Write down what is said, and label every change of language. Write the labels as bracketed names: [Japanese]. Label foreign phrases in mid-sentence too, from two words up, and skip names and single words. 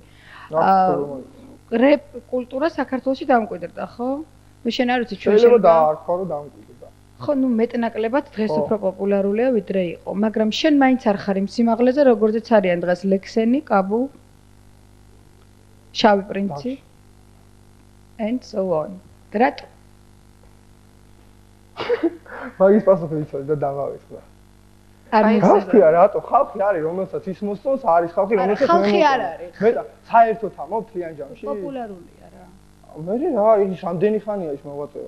[Georgian] რეპ კულტურა საქართველოში დამკვიდრდა, ხო? ნუ შენ არ ვიცი ჩვენ შეიძლება დაარქვა რომ დამკვიდრდა. ხო, ნუ მეტნაკლებად დღეს უფრო პოპულარულია ვიდრე იყო, მაგრამ შენ მაინც არ ხარ იმ სიმაღლეზე, როგორზეც არიან დღეს ლექსენი, კაბუ, შავი პრინცი [English] and so on. [Georgian] რატო? მაგის პასუხი ვიცოდი და დამავიწყდა. ხალხი არა, რატო? ხალხი არის, რომელსაც ის მოსწონს, არის ხალხი, რომელსაც ხალხი არ არის. მე და საერთოდ ამობ თლიან ჯამში. პოპულარულია რა. მე რა, ის რამდენი ხანია ის მოღვაწეობს?